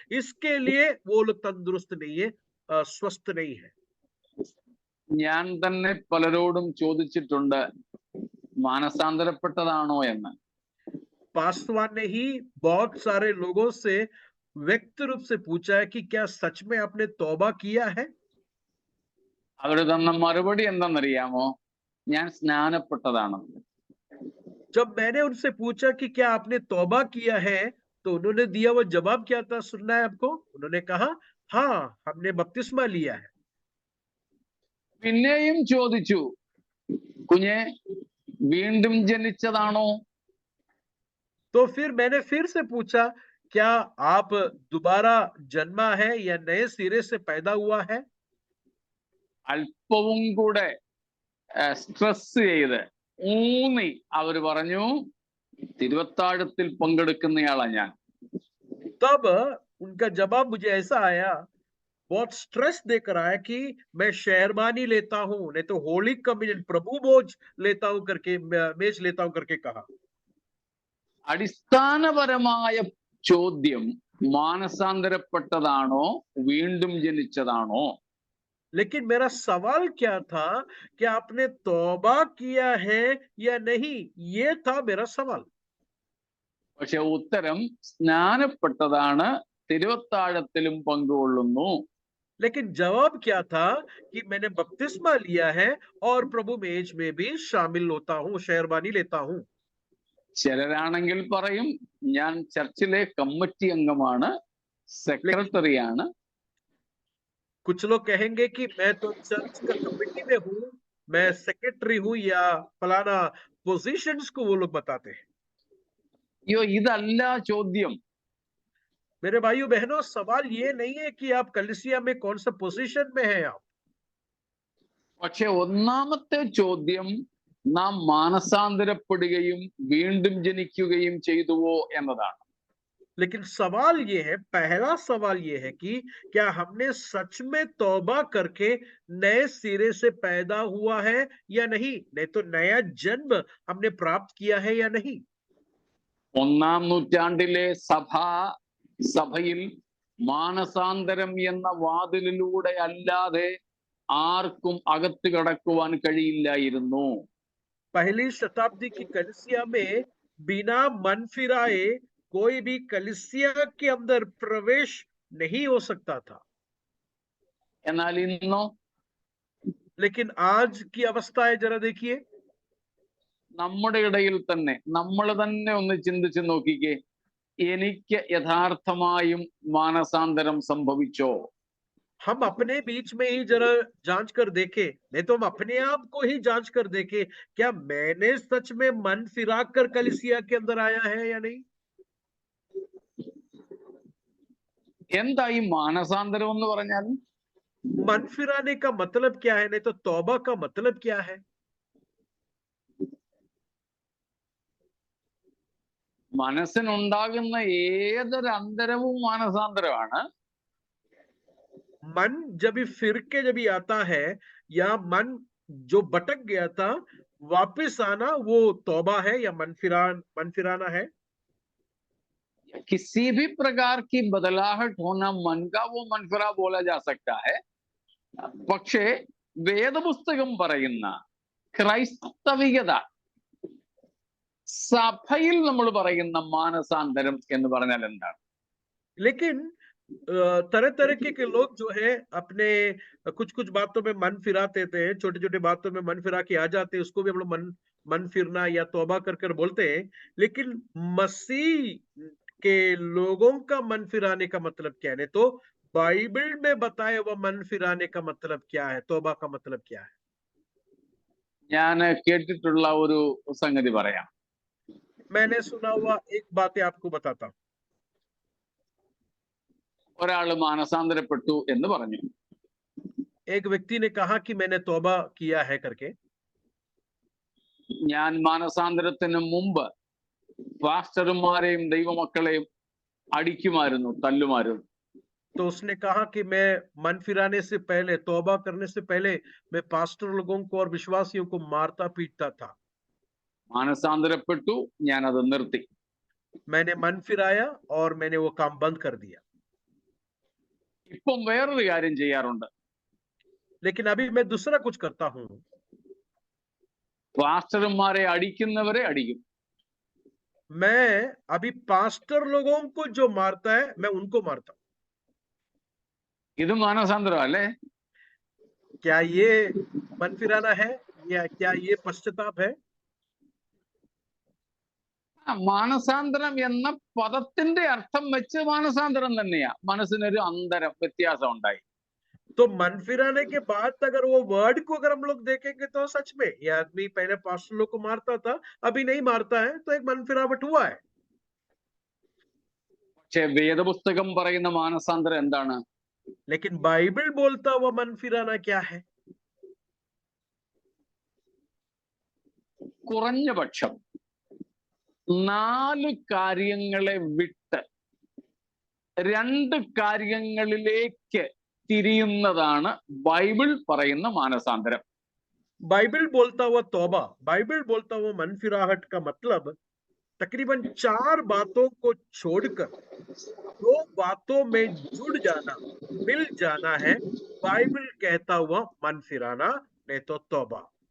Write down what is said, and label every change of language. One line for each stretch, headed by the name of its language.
Hindi: इसके लिए वो लोग तंदुरुस्त नहीं है, स्वस्थ नहीं है.
Malayalam: ഞാൻ തന്നെ പലരോടും ചോദിച്ചിട്ടുണ്ട്, മാനസാന്തരപ്പെട്ടതാണോ എന്ന്.
Hindi: पासवान ने ही बहुत सारे लोगों से व्यक्त रूप से पूछा है कि क्या सच में आपने तौबा किया है?
Malayalam: അവര് തന്ന മറുപടി എന്താണെന്നറിയാമോ? ഞാൻ സ്നാനപ്പെട്ടതാണെന്ന്.
Hindi: जब मैंने उनसे पूछा कि क्या आपने तौबा किया है, तो उन्होंने दिया वो जवाब क्या था? सुनना है आपको? उन्होंने कहा हाँ, हमने बपतिस्मा लिया है.
Malayalam: പിന്നെയും ചോദിച്ചു, കുഞ്ഞെ വീണ്ടും ജനിച്ചതാണോ?
Hindi: तो फिर मैंने फिर से पूछा, क्या आप दोबारा जन्मा है या नए सिरे से पैदा हुआ है?
Malayalam: അല്പവും കൂടെ സ്ട്രെസ് ചെയ്ത് ഊന്നി അവർ പറഞ്ഞു, തിരുവത്താഴത്തിൽ പങ്കെടുക്കുന്നയാളാ ഞാൻ.
Hindi: तब उनका जवाब मुझे ऐसा आया, बहुत स्ट्रेस देकर आया कि मैं शेरवानी लेता हूं, नहीं तो होली कम्युनियन प्रभु भोज लेता हूं करके, मेज लेता हूं करके कहा.
Malayalam: അടിസ്ഥാനപരമായ ചോദ്യം മാനസാന്തരപ്പെട്ടതാണോ വീണ്ടും ജനിച്ചതാണോ?
Hindi: लेकिन मेरा सवाल क्या था कि आपने तौबा किया है या नहीं, ये था मेरा सवाल।
Malayalam: പക്ഷെ ഉത്തരം സ്നാനപ്പെട്ടതാണ്, തിരുവത്താഴത്തിലും പങ്കുകൊള്ളുന്നു.
Hindi: लेकिन जवाब क्या था कि मैंने बपतिस्मा लिया है और प्रभु मेज में भी शामिल होता हूँ, शेरवानी लेता हूँ।
Malayalam: ചിലരാണെങ്കിൽ പറയും ഞാൻ ചർച്ചിലെ കമ്മിറ്റി അംഗമാണ്, സെക്രട്ടറിയാണ്.
Hindi: कुछ लोग कहेंगे कि मैं तो चर्च का कमेटी में हूँ, मैं सेक्रेटरी हूँ, या फलाना पोजीशंस को वो लोग बताते हैं।
Malayalam: അയ്യോ, ഇതല്ല ചോദ്യം.
Hindi: मेरे भाइयों बहनों, सवाल ये नहीं है कि आप कलीसिया में कौन सा पोजीशन में हैं आप।
Malayalam: പക്ഷെ ഒന്നാമത്തെ ചോദ്യം നാം മാനസാന്തരപ്പെടുകയും വീണ്ടും ജനിക്കുകയും ചെയ്തുവോ എന്നതാണ്.
Hindi: लेकिन सवाल ये है, पहला सवाल ये है कि क्या हमने सच में तौबा करके नए सिरे से पैदा हुआ है या नहीं, नहीं तो नया जन्म हमने प्राप्त किया है या नहीं।
Malayalam: ഒന്നാം നൂറ്റാണ്ടിലെ സഭയിൽ മാനസാന്തരം എന്ന വാതിലിലൂടെ അല്ലാതെ ആർക്കും അകത്ത് കടക്കുവാൻ കഴിയില്ലായിരുന്നു.
Hindi: पहली शताब्दी की कलीसिया में बिना मन फिराए कोई भी कलीसिया के अंदर प्रवेश नहीं हो सकता था।
Malayalam: എന്നാൽ ഇന്നോ
Hindi: लेकिन आज की अवस्था है, जरा देखिए,
Malayalam: നമ്മുടെ ഇടയിൽ തന്നെ നമ്മൾ തന്നെ ഒന്ന് ചിന്തിച്ച് നോക്കിക്കേ, എനിക്ക് യഥാർത്ഥമായും മാനസാന്തരം സംഭവിച്ചോ?
Hindi: हम अपने बीच में ही जरा जांच कर देखें, नहीं तो हम अपने आप को ही जांच कर देखें, क्या मैंने सच में मन फिरा कर कलीसिया के अंदर आया है या नहीं।
Malayalam: എന്താ ഈ മാനസാന്തരം എന്ന് പറഞ്ഞാൽ?
Hindi: मन फिराने का मतलब क्या है, नहीं तो तौबा का मतलब क्या है।
Malayalam: മനസ്സിനുണ്ടാകുന്ന ഏതൊരു അന്തരവും മാനസാന്തരമാണ്.
Hindi: मन जब भी फिर के जब भी आता है, या मन जो भटक गया था वापस आना, वो तौबा है या मन फिराना है। किसी भी प्रकार की बदलाहट होना मन का, वो मनफिरा बोला जा सकता है.
Malayalam: പക്ഷേ വേദപുസ്തകം പറയുന്ന ക്രൈസ്തവികത, സഭയിൽ നമ്മൾ പറയുന്ന മാനസാന്തരം എന്ന് പറഞ്ഞാൽ എന്താണ്?
Hindi: लेकिन तरह तरह के लोग जो है अपने कुछ कुछ बातों में मन फिरा देते हैं, छोटी छोटी बातों में मन फिरा के आ जाते हैं, उसको भी हम लोग मन फिरना या तौबा कर कर बोलते हैं। लेकिन मसीह के लोगों का मन फिराने का मतलब क्या है, तो बाइबल में बताया हुआ मन फिराने का मतलब क्या है, तौबा का मतलब क्या है।
Malayalam: ഞാൻ കേട്ടിട്ടുള്ള ഒരു സംഗതി പറയാം.
Hindi: मैंने सुना हुआ एक बात आपको बताता हूं।
Malayalam: ഒരാള് മാനസാന്തരപ്പെട്ടു എന്ന് പറഞ്ഞു.
Hindi: एक व्यक्ति ने कहा कि मैंने तौबा किया है करके।
Malayalam: ഞാൻ മാനസാന്തരത്തിന് മുമ്പ് പാസ്റ്റർമാരെയും ദൈവമക്കളെയും അടിക്കുമായിരുന്നു, തല്ലുമായിരുന്നു.
Hindi: तो उसने कहा कि मैं मन फिराने से पहले, तौबा करने से पहले, मैं पास्टर लोगों को और विश्वासियों को मारता पीटता था।
Malayalam: മാനസാന്തരപ്പെട്ടു, ഞാൻ അത് നിർത്തി.
Hindi: मैंने मन फिराया और मैंने वो काम बंद कर दिया।
Malayalam: ഇപ്പം വേറൊരു കാര്യം ചെയ്യാറുണ്ട്.
Hindi: लेकिन अभी मैं दूसरा कुछ करता हूँ।
Malayalam: പാസ്റ്റർമാരെ അടിക്കുന്നവരെ അടിക്കും.
Hindi: मैं अभी पास्टर लोगों को जो मारता है, मैं उनको मारता हूँ।
Malayalam: ഇത് മാനസാന്തരം അല്ലേ?
Hindi: क्या ये मन फिराना है, या क्या ये पश्चाताप है।
Malayalam: മാനസാന്തരം എന്ന പദത്തിന്റെ അർത്ഥം വെച്ച് മാനസാന്തരം തന്നെയാ. മനസ്സിനൊരു അന്തരം, വ്യത്യാസം ഉണ്ടായി.
Hindi: तो मन फिराने के बाद अगर वो वर्ड को अगर हम लोग देखेंगे तो सच में ये आदमी पहले पास्टर लोग को मारता था, अभी नहीं मारता है, तो एक मन फिरावट हुआ है।
Malayalam: പക്ഷെ വേദപുസ്തകം പറയുന്ന മാനസാന്തരം എന്താണ്?
Hindi: लेकिन बाइबल बोलता हुआ मन फिराना क्या है।
Malayalam: കുറഞ്ഞ പക്ഷം 4 കാര്യങ്ങളെ വിട്ട് 2 കാര്യങ്ങളിലേക്ക് തിരിയുന്നതാണ് ബൈബിൾ പറയുന്ന മാനസാന്തരം.
Hindi: बाइबल बोलता हुआ तौबा, बाइबल बोलता हुआ मन फिराहट का मतलब तकरीबन 4 बातों को छोड़कर 2 बातों में जुड़ जाना, मिल जाना है बाइबल कहता हुआ मन फिराना, नहीं तो तौबा।